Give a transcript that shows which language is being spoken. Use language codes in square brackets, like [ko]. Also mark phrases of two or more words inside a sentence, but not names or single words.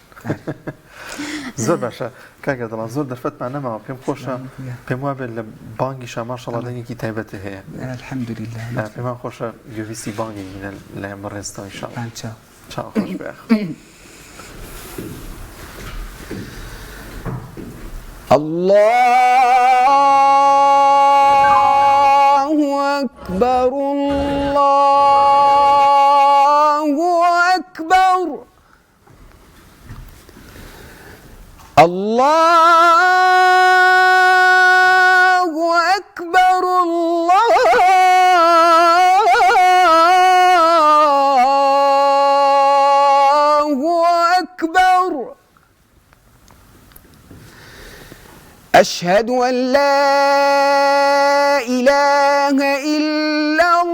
[ckb] زۆر باشە کاگە دەڵان زۆر دەرفەتمان نەماوە پێم خۆشە پێم وابێت لە بانگیشە ماشەڵڵا دەنگێکی تایبەتی هەیە الحەمدولله پێمان خۆشە گوێویستی بانگی بینە لایەن بەڕێستەوە ئینشاءالله. چاو خۆش بێ. [ar] الله أكبر الله أكبر الله أكبر الله أكبر أشهد أن لا إله إلا